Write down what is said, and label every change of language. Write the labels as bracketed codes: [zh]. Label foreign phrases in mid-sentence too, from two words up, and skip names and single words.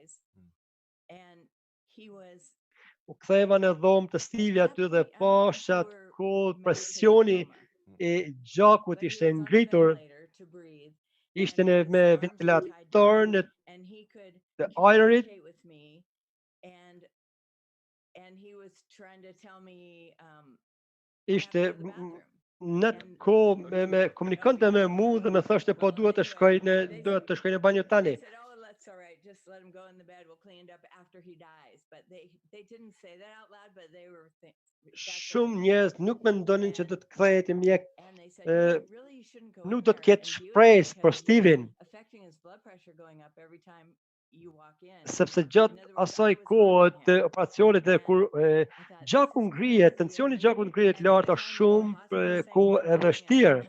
[sq] U ktheva në dhomë të Stevie aty dhe pasha kohë presioni e gjakut ishte ngritur, ishte me ventilator në të ajrit. Ishte në atë kohë me komunikonte me mu dhe me thoshte po duhet të shkoj në banjo tani. [en] That's all right. Just let him go in the bed. We'll clean it up after he dies. But they didn't say that out loud, but they were [sq] Shumë njerëz nuk mendonin që do të kthehet i mjek, nuk do të ketë shpresë për Steven. Sepse gjatë asaj kohë të operacionit dhe kur gjaku ngrihet, tensioni i gjakut ngrihet lart, është shumë kohë e vështirë.